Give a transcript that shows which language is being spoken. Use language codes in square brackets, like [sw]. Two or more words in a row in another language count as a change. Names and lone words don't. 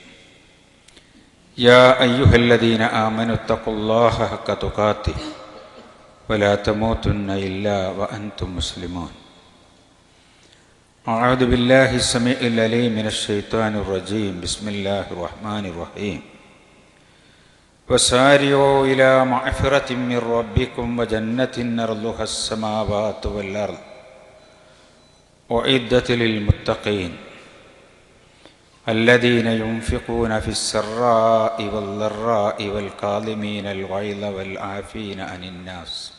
[ar] يا أيها الذين آمنوا اتقوا الله حق تقاته ولا تموتن إلا وأنتم مسلمون. أعوذ بالله السميع العليم من الشيطان الرجيم. بسم الله الرحمن الرحيم. وسارعوا إلى مغفرة من ربكم وجنة أرضها السماوات والأرض أعدت للمتقين الذين ينفقون في السراء والضراء والكاظمين الغيظ والعافين عن الناس